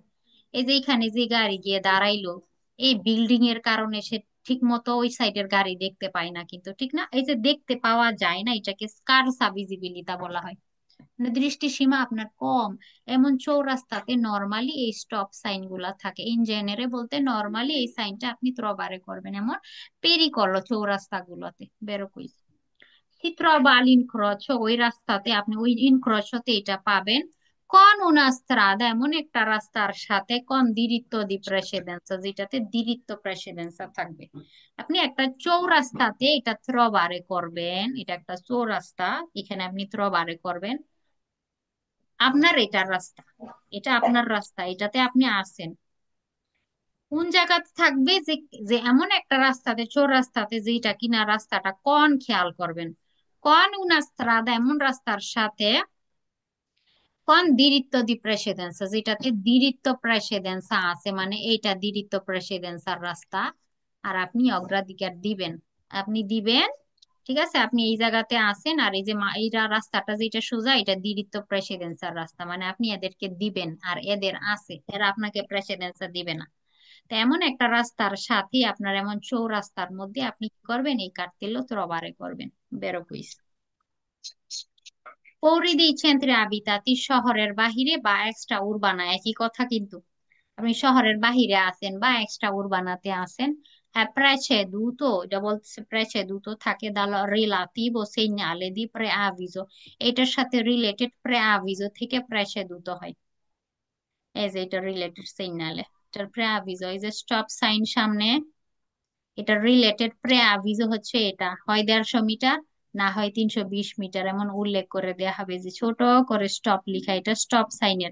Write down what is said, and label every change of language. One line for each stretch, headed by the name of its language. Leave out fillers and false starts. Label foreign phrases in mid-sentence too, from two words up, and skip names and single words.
Bangla: এই যে এখানে যে গাড়ি গিয়ে দাঁড়াইলো, এই বিল্ডিং এর কারণে সে ঠিক মতো ওই সাইডের গাড়ি দেখতে পায় না, কিন্তু ঠিক না, এই যে দেখতে পাওয়া যায় না, এটাকে
Italian: scarsa visibilità
Bangla: বলা হয়, মানে দৃষ্টিসীমা আপনার কম, এমন চৌরাস্তাতে নর্মালি এই
English: stop sign
Bangla: গুলা থাকে,
Italian: in genere
Bangla: বলতে নর্মালি এই সাইনটা আপনি ত্রবারে করবেন, এমন পেরিকল চৌরাস্তা গুলোতে, বেরো কইস। চিত্র বা ইনক্রোচ, ওই রাস্তাতে আপনি ওই ইনক্রোচতে এটা পাবেন,
Italian: con una strada
Bangla: এমন একটা রাস্তার সাথে
Italian: con diritto di precedenza,
Bangla: যেটাতে
Italian: diritto precedenza
Bangla: থাকবে। আপনি একটা চৌরাস্তাতে এটা থ্রবারে করবেন, এটা একটা চৌরাস্তা, এখানে আপনি থ্রবারে করবেন। আপনার এটার রাস্তা, এটা আপনার রাস্তা, এটাতে আপনি আসেন। কোন জায়গাতে থাকবে, যে যে এমন একটা রাস্তাতে, চৌরাস্তাতে, যেটা কিনা রাস্তাটা কোন খেয়াল করবেন,
Italian: con una strada
Bangla: এমন রাস্তার সাথে
Italian: con diritto di precedenza,
Bangla: যেটাতে
Italian: diritto precedenza
Bangla: আছে, মানে এইটা
Italian: diritto precedenza
Bangla: রাস্তা। আর আপনি অগ্রাধিকার দিবেন, আপনি দিবেন। ঠিক আছে, আপনি এই জায়গাতে আছেন, আর এই যে এইটা রাস্তাটা যেটা সোজা, এটা
Italian: diritto precedenza
Bangla: রাস্তা, মানে আপনি এদেরকে দিবেন, আর এদের আছে, এরা আপনাকে প্রেসিডেন্সা দিবে না। তো এমন একটা রাস্তার সাথে আপনার, এমন চৌরাস্তার মধ্যে আপনি কি করবেন, এই কার্তেলো ত্রবারে করবেন। বেরো কুইস পরিধি
Italian: centri abitati,
Bangla: শহরের বাহিরে বা
Italian: extra urbana
Bangla: একই কথা কিন্তু। আপনি শহরের বাহিরে আছেন বা
Italian: extra urbana
Bangla: আছেন।
Italian: হ্যাঁ, preceduto,
Bangla: এটা বলতেছে
Italian: preceduto থাকে dal relativo segnale di preavviso,
Bangla: এটার সাথে রিলেটেড preavviso থেকে preceduto হয়। এই যে এটা রিলেটেড সিগনালে, এটার preavviso, এই যে
English: stop sign
Bangla: সামনে, এটা রিলেটেড প্রে আভিজো হচ্ছে, এটা হয় 150 মিটার, না হয় 320 মিটার, এমন উল্লেখ করে দেয়া হবে, যে ছোট করে স্টপ লিখা, এটা
English: stop sign.